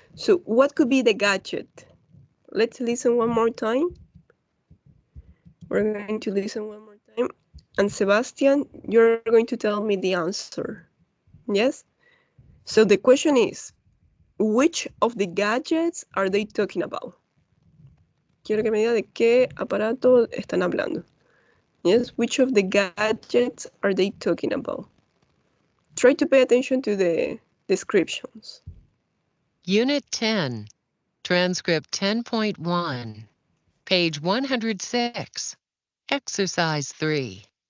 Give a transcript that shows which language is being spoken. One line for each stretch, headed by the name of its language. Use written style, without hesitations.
English: So what could be the gadget? Let's listen one more time. We're going to listen one more time. And Sebastian, you're going to tell me the answer. Yes? So the question is, which of the gadgets are they talking about?
Spanish: Quiero que me diga de qué aparato están hablando.
English: Yes, which of the gadgets are they talking about? Try to pay attention to the descriptions. Unit 10, Transcript 10.1, page 106, Exercise 3.